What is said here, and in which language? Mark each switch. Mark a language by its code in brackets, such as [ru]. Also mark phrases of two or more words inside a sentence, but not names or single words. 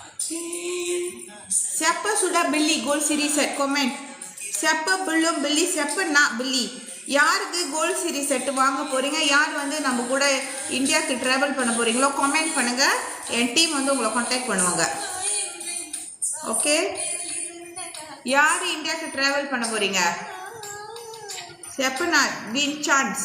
[ms] Siapa sudah beli gold series set? Comment. Siapa belum beli? Siapa nak beli? [ta] யாருக்கு கோல்ட் சீரிஸ் செட் வாங்க போறீங்க, யார் வந்து நம்ம கூட இந்தியாவுக்கு ட்ராவல் பண்ண போறீங்களோ கமெண்ட் பண்ணுங்க. என் டீம் வந்து உங்களை கான்டாக்ட் பண்ணுவாங்க. ஓகே, யார் இந்தியாவுக்கு ட்ராவல் பண்ண போறீங்க? செப்பனா வின் சான்ஸ்.